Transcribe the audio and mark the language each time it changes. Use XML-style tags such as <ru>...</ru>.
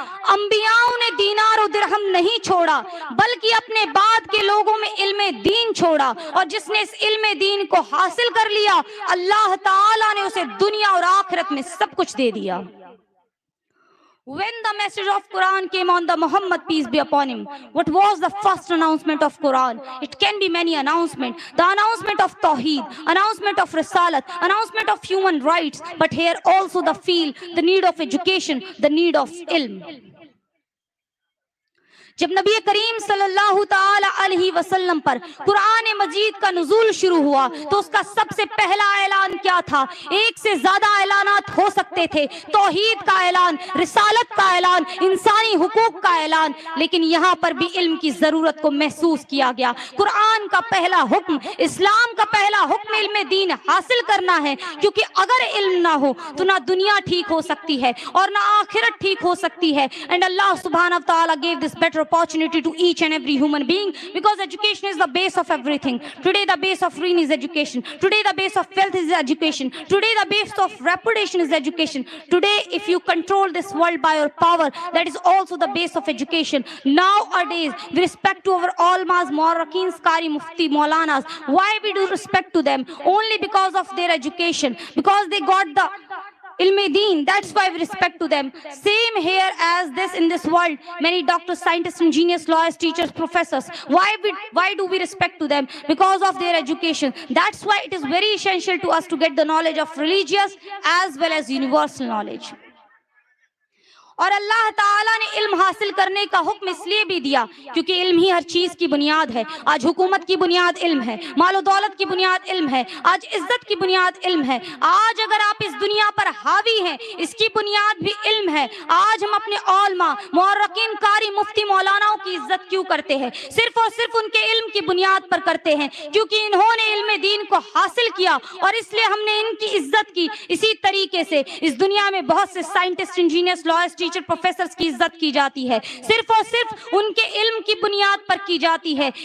<ur>انبیاؤں نے دینار و درہم نہیں چھوڑا بلکہ اپنے بعد کے لوگوں میں علم دین چھوڑا، اور جس نے اس علم دین کو حاصل کر لیا اللہ تعالیٰ نے اسے دنیا اور آخرت میں سب کچھ دے دیا۔</ur> <en>When the message of Quran came on the Muhammad, peace be upon him, what was the first announcement of Quran? It can be many announcements. The announcement of Tawheed, announcement of Risalat, announcement of human rights, but here also the feel, the need of education, the need of ilm.</en> <ur>جب نبی کریم صلی اللہ تعالی علیہ وسلم پر قرآن مجید کا نزول شروع ہوا تو اس کا سب سے پہلا اعلان کیا تھا؟ ایک سے زیادہ اعلانات ہو سکتے تھے، توحید کا اعلان، رسالت کا اعلان، انسانی حقوق کا اعلان، لیکن یہاں پر بھی علم کی ضرورت کو محسوس کیا گیا۔ قرآن کا پہلا حکم، اسلام کا پہلا حکم علم دین حاصل کرنا ہے، کیونکہ اگر علم نہ ہو تو نہ دنیا ٹھیک ہو سکتی ہے اور نہ آخرت ٹھیک ہو سکتی ہے۔</ur> <en>And Allah subhanahu wa ta'ala gave this better opportunity to each and every human being, because education is the base of everything. Today the base of rain is education. Today the base of wealth is education. Today the base of reputation is education. Today if you control this world by your power, that is also the base of education. Nowadays with respect to our ulmas, Muarrikhin, Qari, Mufti, Maulanas, why we do respect to them? Only because of their education, because they got the ilm deen, that's why we respect to them. Same here as this in this world, many doctors, scientists, engineers, lawyers, teachers, professors, why do we respect to them? Because of their education. That's why it is very essential to us to get the knowledge of religious as well as universal knowledge.</en> <ur>اور اللہ تعالیٰ نے علم حاصل کرنے کا حکم اس لیے بھی دیا کیونکہ علم ہی ہر چیز کی بنیاد ہے۔ آج حکومت کی بنیاد علم ہے، مال و دولت کی بنیاد علم ہے، آج عزت کی بنیاد علم ہے۔ آج اگر آپ اس دنیا پر حاوی ہیں، اس کی بنیاد بھی علم ہے۔ آج ہم اپنے علماء، مورخین، قاری، مفتی، مولاناؤں کی عزت کیوں کرتے ہیں؟ صرف اور صرف ان کے علم کی بنیاد پر کرتے ہیں، کیونکہ انہوں نے علم دین کو حاصل کیا اور اس لیے ہم نے ان کی عزت کی۔ اسی طریقے سے اس دنیا میں بہت سے سائنٹسٹ، انجینئرز، لائرز، پروفیسرز کی عزت کی جاتی ہے، صرف اور صرف ان کے علم کی بنیاد پر کی جاتی ہے۔</ur>